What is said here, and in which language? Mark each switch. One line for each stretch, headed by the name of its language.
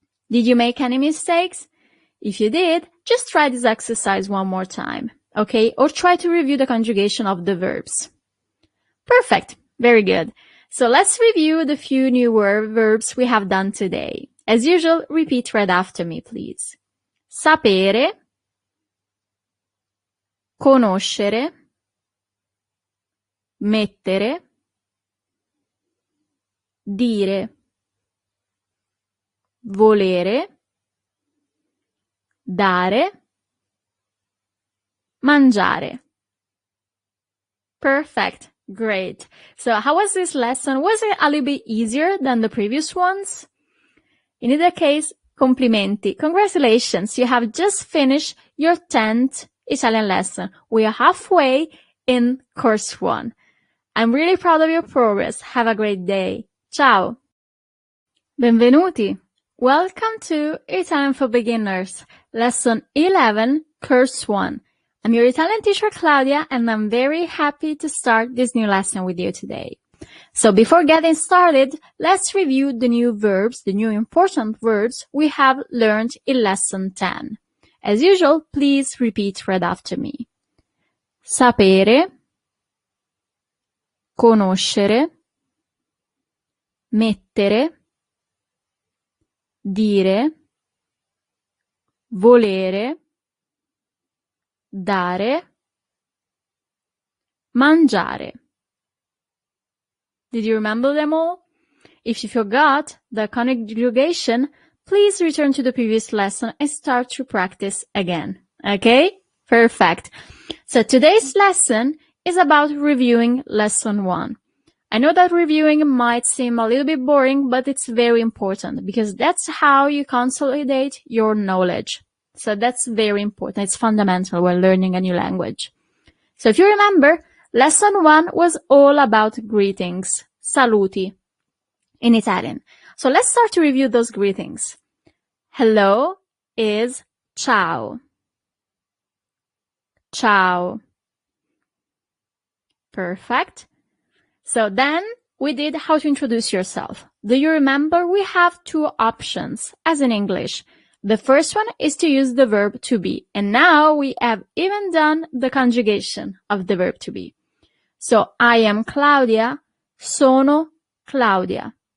English: Did you make any mistakes? If you did, just try this exercise one more time, okay? Or try to review the conjugation of the verbs. Perfect. Very good. So let's review the few new verbs we have done today. As usual, repeat right after me, please.
Italian: Sapere, conoscere, mettere, dire, volere, dare, mangiare.
English: Perfect. Great. So how was this lesson? Was it a little bit easier than the previous ones? In either case, complimenti. Congratulations. You have just finished your 10th Italian lesson. We are halfway in course 1. I'm really proud of your progress. Have a great day. Ciao. Benvenuti. Welcome to Italian for Beginners, Lesson 11, Course 1. I'm your Italian teacher, Claudia, and I'm very happy to start this new lesson with you today. So before getting started, let's review the new verbs, the new important verbs we have learned in Lesson 10. As usual, please repeat right after me.
Italian: Sapere, conoscere, mettere, dire, volere, dare, mangiare.
English: Did you remember them all? If you forgot the conjugation, please return to the previous lesson and start to practice again. Okay? Perfect. So today's lesson is about reviewing Lesson 1. I know that reviewing might seem a little bit boring, but it's very important because that's how you consolidate your knowledge. So that's very important. It's fundamental when learning a new language. So if you remember, Lesson 1 was all about greetings, saluti, in Italian. So let's start to review those greetings. Hello is ciao.
Italian: Ciao.
English: Perfect. So then we did how to introduce yourself. Do you remember we have two options as in English? The first one is to use the verb to be. And now we have even done the conjugation of the verb to be. So I am Claudia, sono Claudia.